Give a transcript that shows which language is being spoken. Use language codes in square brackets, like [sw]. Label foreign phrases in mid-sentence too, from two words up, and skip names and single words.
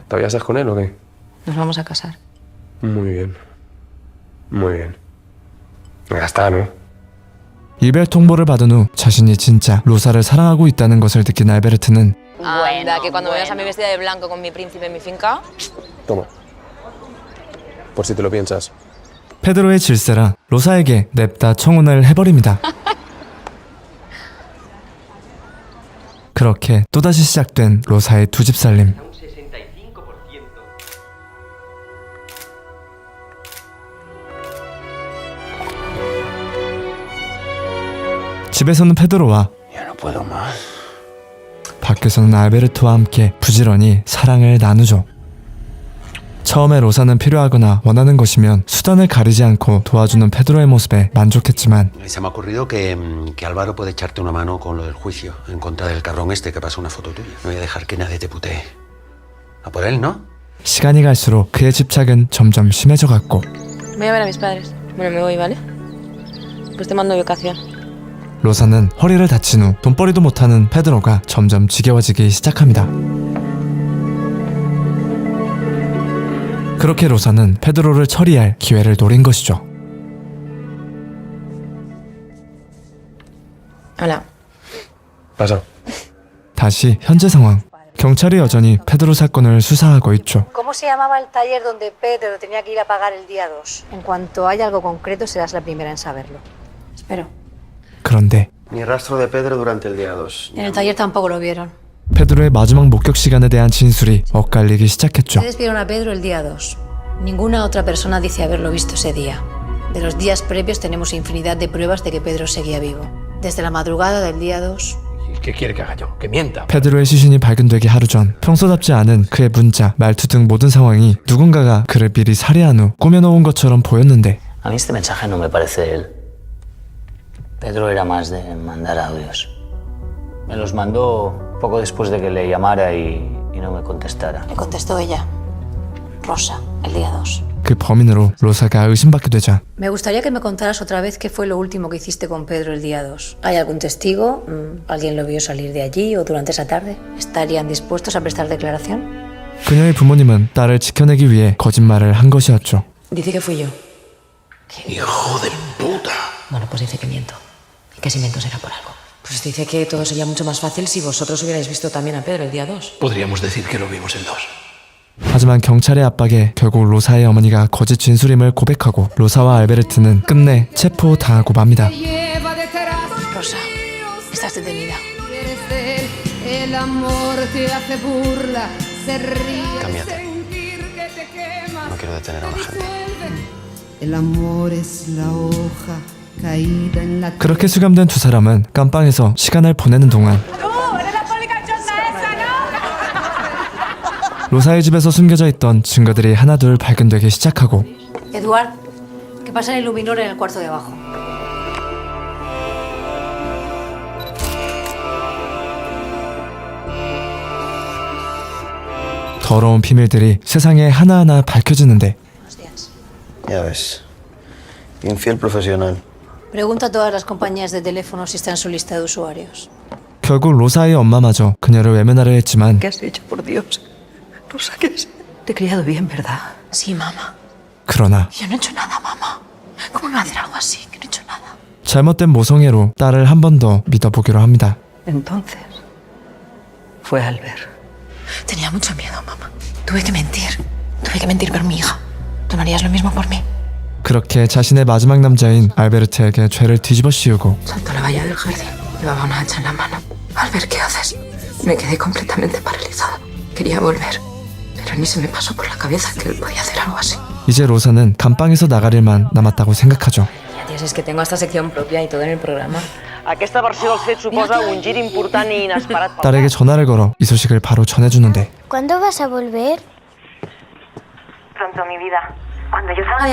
[es] ¿Todavía estás con él o qué? Nos vamos a casar. Muy bien. Muy bien. Ya está, ¿no? [ko] 이별 통보를 받은 후 자신이 진짜 로사를 사랑하고 있다는 것을 느낀 알베르트는 [es] Anda, que cuando me veas a mí vestida de blanco con mi príncipe en mi finca. Toma. Por si te lo piensas. [ko] 페드로의 질세라 로사에게 냅다 청혼을 해버립니다. 그렇게 또다시 시작된 로사의 두 집 살림. 집에서는 페드로와 [es] Ya no puedo más. [ko] 밖에서는 알베르트와 함께 부지런히 사랑을 나누죠. 처음에 로사는 필요하거나 원하는 것이면 수단을 가리지 않고 도와주는 페드로의 모습에 만족했지만 [es] Se me ha ocurrido que Álvaro puede echarte una mano con lo del juicio en contra del cabrón este que pasó una foto tuya. No voy a dejar que nadie te putee. A por él, ¿no? [ko] 시간이 갈수록 그의 집착은 점점 심해져 갔고 [es] Voy a ver a mis padres. Bueno, me voy, ¿vale? Pues te mando ubicación. [ko] 로사는 허리를 다친 후 돈벌이도 못하는 페드로가 점점 지겨워지기 시작합니다. 그렇게 로사는 페드로를 처리할 기회를 노린 것이죠. [es] Hola. Pasa. [ko] 다시 현재 상황. 경찰이 여전히 페드로 사건을 수사하고 있죠. [es] ¿Cómo se llamaba el taller donde Pedro tenía que ir a pagar el día 2? En cuanto haya algo concreto, serás la primera en saberlo. Espero. [ko] 그런데 [es] Ni rastro de Pedro durante el día 2. En el taller tampoco lo vieron. [ko] 페드로의 마지막 목격 시간에 대한 진술이 엇갈리기 시작했죠. [es] Ustedes vieron a Pedro el día 2. Ninguna otra persona dice haberlo visto ese día. De los días previos tenemos infinidad de pruebas de que Pedro seguía vivo. Desde la madrugada del día 2. ¿Qué quiere que haga yo? Que mienta. [ko] 페드로의 시신이 발견되기 하루 전 평소답지 않은 그의 문자, 말투 등 모든 상황이 누군가가 그를 미리 살해한 후 꾸며놓은 것처럼 보였는데 [es] A mí este mensaje no me parece él. Pedro era más de mandar audios. Me los mandó poco después de que le llamara y no me contestara. Le contestó ella. Rosa, el día 2. [ko] 그 범인으로 로사가 의심받게 되자 [es] Me gustaría que me contaras otra vez qué fue lo último que hiciste con Pedro el día 2. ¿Hay algún testigo? ¿Alguien lo vio salir de allí o durante esa tarde? ¿Estarían dispuestos a prestar declaración? [ko] 그녀의 부모님은 딸을 지켜내기 위해 거짓말을 한 것이었죠. [es] Dice que fui yo. ¡Hijo de puta! Bueno, pues dice que miento. Y que si miento será por algo. Pues dice que todo sería mucho más fácil si vosotros hubierais visto también a Pedro el día 2. Podríamos decir que lo vimos el 2. [ko] 하지만 경찰의 압박에 결국 로사의 어머니가 거짓 진술임을 고백하고 로사와 알베르트는 끝내 체포당하고 맙니다. [es] Rosa, estás detenida. Cámbiate. No quiero detener a una gente. [ko] 그렇게 수감된 두 사람은 깜빵에서 시간을 보내는 동안 로사의 집에서 숨겨져 있던 증거들이 하나둘 발견되기 시작하고 [es] Eduard, que pasa el iluminor en el cuarto de abajo. [ko] 더러운 비밀들이 세상에 하나하나 밝혀지는데 [es] Ya ves. Infiel profesional. Pregunta a todas las compañías de teléfono si está en su lista de usuarios. [ko] 결국 로사의 엄마마저 그녀를 외면하려 했지만 [es] ¿Qué has hecho, por Dios? Rosa, ¿qué has? Te he criado bien, ¿verdad? Sí, mamá. [ko] 그러나 [es] Yo no he hecho nada, mamá. ¿Cómo me va a hacer algo así? Que no he hecho nada. [ko] 잘못된 모성애로 딸을 한 번 더 믿어보기로 합니다. [es] Entonces, fue Albert. Tenía mucho miedo, mamá. Tuve que mentir por mi hija. ¿Tú no harías lo mismo por mí? [ko] 그렇게 자신의 마지막 남자인 알베르트에게 죄를 뒤집어 씌우고 [es] Saltó a la valla del jardín. Llevaba una hacha en la mano. Albert, ¿qué haces? Me quedé completamente paralizada. Quería volver, pero ni se me pasó por la cabeza que él podía hacer algo así. [ko] 이제 로사는 감방에서 나갈 일만 남았다고 생각하죠. [es] Dios, es que tengo esta sección propia y todo en el programa. [ca] Aquesta versió del fet suposa un gir important i inesperat pel [ko] 딸에게 전화를 걸어 이 소식을 바로 전해주는데 [es] ¿Cuándo vas a volver? Pronto, mi vida. Cuando yo salga